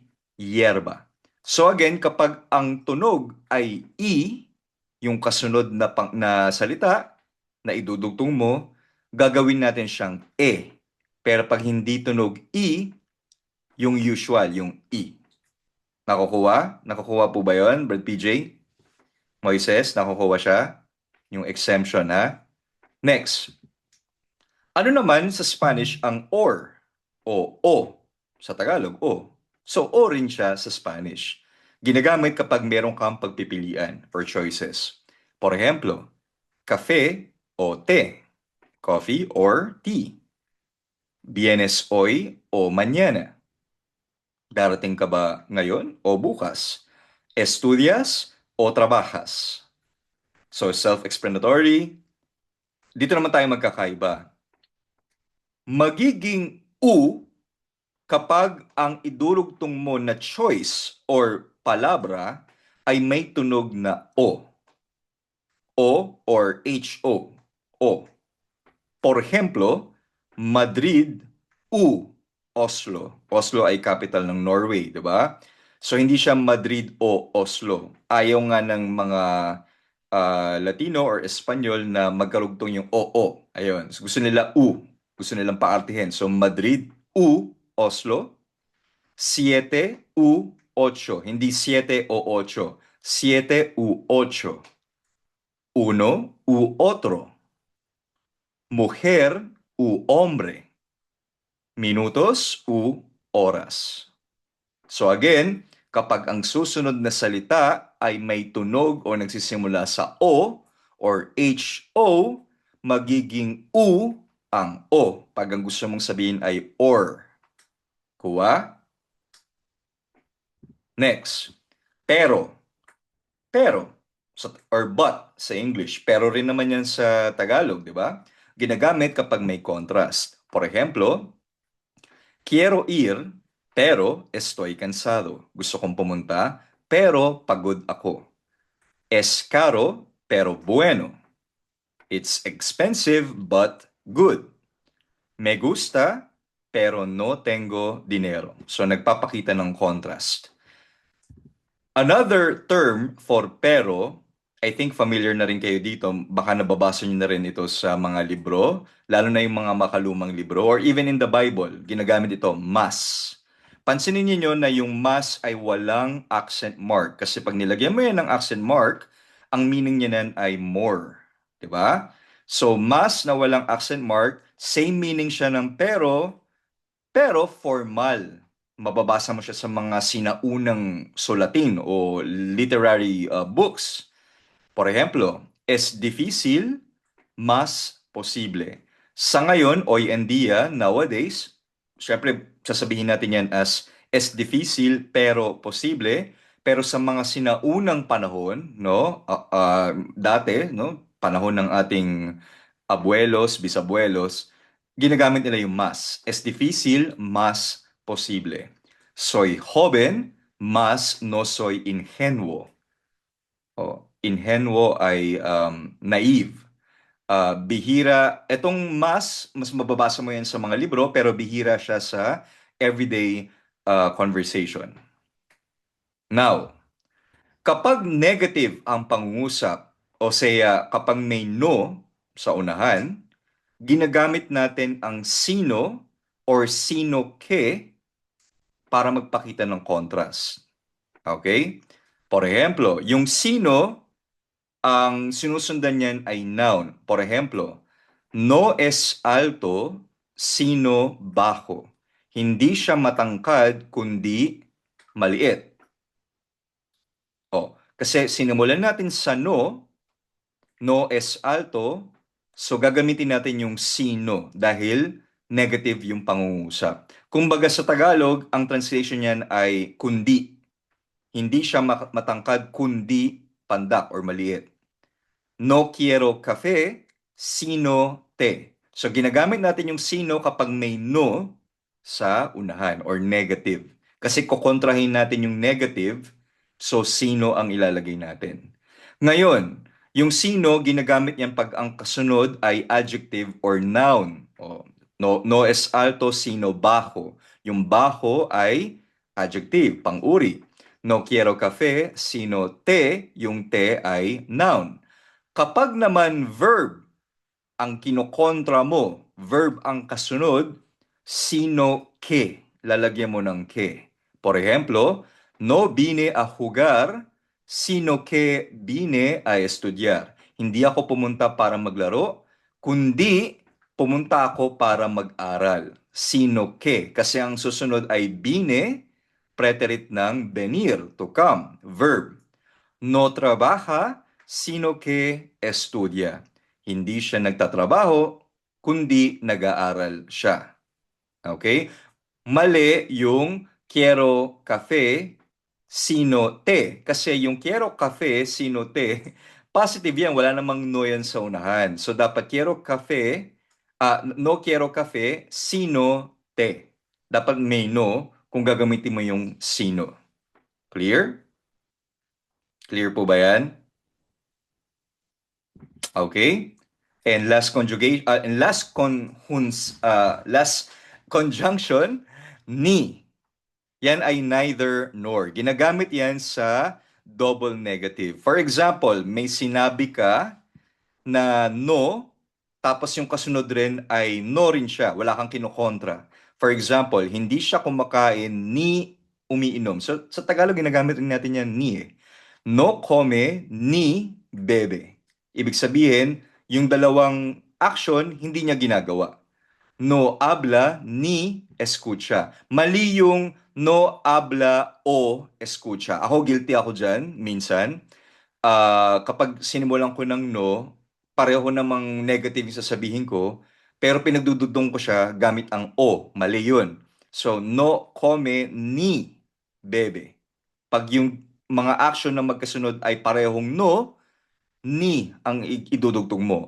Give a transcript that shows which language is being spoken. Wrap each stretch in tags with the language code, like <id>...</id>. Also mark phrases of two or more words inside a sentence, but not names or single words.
<es>Hierba.</es> <en>So again,</en> <tl>kapag ang tunog ay E, yung kasunod na salita na idudugtong mo, gagawin natin siyang E. Pero pag hindi tunog E, yung usual, yung E. Nakukuha? Nakukuha po ba yun, Brad PJ? Moises, nakukuha siya? Yung exemption, ha? Next. Ano naman sa Spanish ang or? O. Sa Tagalog, O. So, O rin siya sa Spanish. Ginagamit kapag meron kang pagpipilian or choices.</tl> <en>For example,</en> <es>cafe o té.</es> <en>Coffee or tea.</en> <es>Vienes hoy o mañana.</es> <tl>Darating ka ba ngayon o bukas?</tl> <es>Estudias o trabajas?</es> <en>So, self-explanatory.</en> <tl>Dito naman tayo magkakaiba. Magiging U kapag ang idurugtong mo na choice or palabra ay may tunog na O. O or H-O. O.</tl> <es>Por ejemplo, Madrid, U, Oslo.</es> <tl>Oslo ay capital ng Norway, di ba? So, hindi siya Madrid o Oslo. Ayaw nga ng mga Latino or Espanyol na magkarugtong yung O. Ayun. So, gusto nila U. Gusto nilang paartihin. So,</tl> <es>Madrid, U, Oslo. 7 u 8.</es> <tl>Hindi 7 o 8. 7 u 8.</tl> <es>Uno u otro. Mujer u hombre. Minutos u oras.</es> <en>So again,</en> <tl>kapag ang susunod na salita ay may tunog o nagsisimula sa O or H-O, magiging U ang O pag ang gusto mong sabihin ay or. Kuha? Next. Pero. Pero.</tl> <en>Or but</en> <tl>sa English. Pero rin naman yan sa Tagalog, di ba? Ginagamit kapag may contrast.</tl> <en>For example,</en> <es>quiero ir, pero estoy cansado.</es> <tl>Gusto kong pumunta, pero pagod ako.</tl> <es>Es caro, pero bueno.</es> <en>It's expensive, but good.</en> <es>Me gusta, pero no tengo dinero.</es> <tl>So, nagpapakita ng contrast.</tl> <en>Another term for pero, I think</en> <tl>familiar na rin kayo dito, baka nababasa nyo na rin ito sa mga libro, lalo na yung mga makalumang libro,</tl> <en>or even in the Bible,</en> <tl>ginagamit ito,</tl> <en>mas.</en> <tl>Pansinin niyo na yung mas ay walang accent mark, kasi pag nilagyan mo yan ng accent mark, ang meaning niya nan ay more. 'Di ba? So, mas na walang accent mark, same meaning siya ng pero formal. Mababasa mo siya sa mga sinaunang sulatin o</tl> <en>literary books.</en> <es>Por ejemplo, es difícil, mas posible.</es> <tl>Sa ngayon,</tl> <es>hoy en día,</es> <tl>nowadays, syempre sasabihin natin yan as</tl> <es>es difícil pero posible.</es> <tl>Pero sa mga sinaunang panahon, no, dati, no, panahon ng ating</tl> <es>abuelos, bisabuelos,</es> <tl>ginagamit nila yung mas.</tl> <es>Es difícil, mas posible. Soy joven, mas no soy ingenuo.</es> <tl>Ingenuo ay naive. Bihira, etong mas mababasa mo yan sa mga libro, pero bihira siya sa</tl> <en>everyday conversation.</en> <tl>Now, kapag negative ang pangungusap, o saya kapag may no sa unahan, ginagamit natin ang sino or</tl> <es>sino ke</es> <tl>para magpakita ng contrast.</tl> <es>Okay? Por ejemplo,</es> <tl>yung sino, ang sinusundan niyan ay noun.</tl> <es>Por ejemplo, no es alto, sino bajo.</es> <tl>Hindi siya matangkad, kundi maliit. Kasi sinimulan natin sa</tl> <es>no es alto,</es> <tl>so gagamitin natin yung sino dahil negative yung pangungusap. Kumbaga sa Tagalog, ang translation niyan ay kundi. Hindi siya matangkad, kundi pandak or maliit.</tl> <es>No quiero café, sino te.</es> <tl>So ginagamit natin yung sino kapag may no sa unahan or negative. Kasi kukontrahin natin yung negative, so sino ang ilalagay natin. Ngayon, yung sino, ginagamit yan pag ang kasunod ay adjective or noun.</tl> <es>O, no es alto, sino bajo.</es> <tl>Yung bajo ay adjective, pang-uri.</tl> <es>No quiero café, sino te,</es> <tl>yung te ay noun. Kapag naman verb ang kinokontra mo, verb ang kasunod,</tl> <es>sino que,</es> <tl>lalagyan mo ng que.</tl> <es>Por ejemplo, no vine a jugar, sino que vine a estudiar.</es> <tl>Hindi ako pumunta para maglaro, kundi pumunta ako para mag-aral. Sino que, kasi ang susunod ay vine, preterit ng venir,</tl> <en>to come, verb.</en> <es>No trabaja, sino que estudia.</es> <tl>Hindi siya nagtatrabaho, kundi nag-aaral siya. Okay? Mali yung</tl> <es>quiero café, sino te.</es> <tl>Kasi yung</tl> <es>quiero café, sino te,</es> <tl>positive yan, wala namang no yan sa unahan. So dapat</tl> <es>quiero café, no quiero café, sino te.</es> <tl>Dapat may no kung gagamitin mo yung sino. Clear? Clear po ba yan? Okay?</tl> <en>And last conjugation and last conjunction ni.</en> <tl>Yan ay</tl> <en>neither nor.</en> <tl>Ginagamit yan sa double negative. For example, may sinabi ka na no, tapos yung kasunod rin ay no rin siya. Wala kang kinokontra.</tl> <en>For example,</en> <tl>hindi siya kumakain ni umiinom. So, sa Tagalog, ginagamit rin natin yan ni eh.</tl> <es>No come ni bebe.</es> <tl>Ibig sabihin, yung dalawang action, hindi niya ginagawa.</tl> <es>No habla ni escucha.</es> <tl>Mali yung</tl> <es>no habla o escucha.</es> <tl>Ako, guilty ako dyan, minsan. Kapag sinimulan ko ng no, pareho namang negative yung sasabihin ko, pero pinagdudugtong ko siya gamit ang o. Mali yun. So,</tl> <es>no come ni bebe.</es> <tl>Pag yung mga action na magkasunod ay parehong no, ni ang idudugtong mo.</tl>